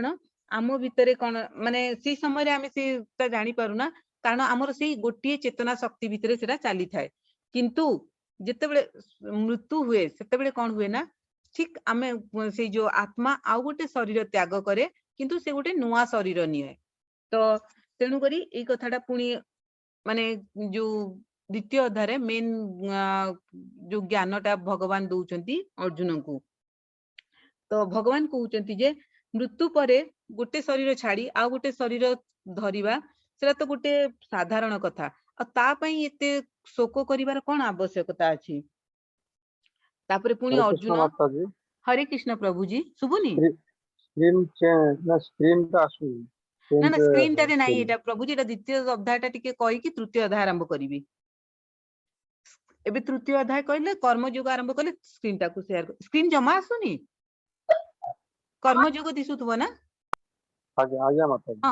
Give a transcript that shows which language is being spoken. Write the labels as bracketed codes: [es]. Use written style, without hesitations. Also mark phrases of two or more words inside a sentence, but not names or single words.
[or] ଆମ ଭିତରେ କଣ ମାନେ ସେଇ ସମୟରେ ଆମେ ସେଟା ଜାଣିପାରୁନା କାରଣ ଆମର ସେଇ ଗୋଟିଏ ଚେତନା ଶକ୍ତି ଭିତରେ ସେଟା ଚାଲିଥାଏ କିନ୍ତୁ ଯେତେବେଳେ ମୃତ୍ୟୁ ହୁଏ ସେତେବେଳେ କଣ ହୁଏ ନା ଠିକ ଆମେ ସେଇ ଯୋଉ ଆତ୍ମା ଆଉ ଗୋଟେ ଶରୀର ତ୍ୟାଗ କରେ କିନ୍ତୁ ସେ ଗୋଟେ ନୂଆ ଶରୀର ନିଏ ତ ତେଣୁକରି ଏଇ କଥାଟା ପୁଣି ମାନେ ଯୋଉ ଦ୍ୱିତୀୟ ଅଧ୍ୟାୟରେ ମେନ୍ ଯୋଉ ଜ୍ଞାନଟା ଭଗବାନ ଦଉଛନ୍ତି ଅର୍ଜୁନଙ୍କୁ ତ ଭଗବାନ କହୁଛନ୍ତି ଯେ ମୃତ୍ୟୁ ପରେ ଗୋଟେ ଶରୀର ଛାଡି ଆଉ ଗୋଟେ ଶରୀର ଧରିବା ସେଟା ତ ଗୋଟେ ସାଧାରଣ କଥା ଆଉ ତା ପାଇଁ ଏତେ ଶୋକ କରିବାର କଣ ଆବଶ୍ୟକତା ଅଛି ତାପରେ ପୁଣି ହରେ କୃଷ୍ଣ ଅର୍ଜୁନ ମାତା ଜୀ ହରେ କୃଷ୍ଣ ପ୍ରଭୁ ଜୀ ଶୁଭୁନି ସ୍କ୍ରିନ୍ ଟା ଆସୁନି ନା ନା ସ୍କ୍ରିନ୍ ଟାରେ ନାହିଁ ଏଟା ପ୍ରଭୁ ଜୀ ଏଟା ଦ୍ୱିତୀୟ ଅଧ୍ୟାୟଟା ଟିକେ କହି କି ତୃତୀୟ ଅଧ୍ୟାୟ ଆରମ୍ଭ କରିବି ଏବେ ତୃତୀୟ ଅଧ୍ୟାୟ କହିଲେ କର୍ମଯୋଗ ଆରମ୍ଭ କଲେ ସ୍କ୍ରିନ୍ ଟାକୁ [en] share screen [or] ଜମା ଆସୁନି କର୍ମଯୋଗ ଦିଶୁଥିବ ନା ଆଜ୍ଞା ମାତା ଜୀ